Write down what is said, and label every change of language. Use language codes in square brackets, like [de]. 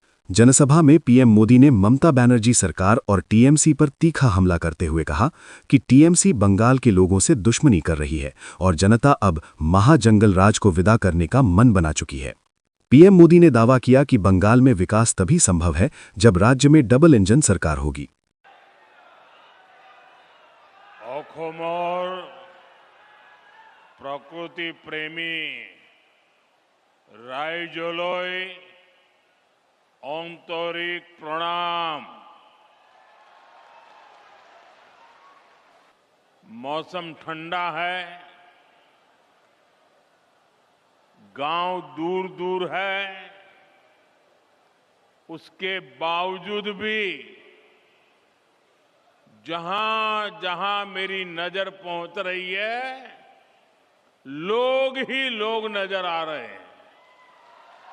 [hi] जनसभा में पीएम मोदी ने ममता बनर्जी सरकार और टीएमसी पर तीखा हमला करते हुए कहा कि टीएमसी बंगाल के लोगों से दुश्मनी कर रही है और जनता अब महाजंगल राज को विदा करने का मन बना चुकी है। पीएम मोदी ने दावा किया कि बंगाल में विकास तभी संभव है जब राज्य में डबल इंजन सरकार होगी। [as] অসমৰ প্ৰকৃতি প্ৰেমী ৰাইজলৈ আন্তৰিক প্ৰণাম। [hi] मौसम ठंडा है, गांव दूर दूर है, उसके बावजूद भी जहां जहां मेरी नजर पहुंच रही है, लोग ही लोग नजर आ रहे हैं।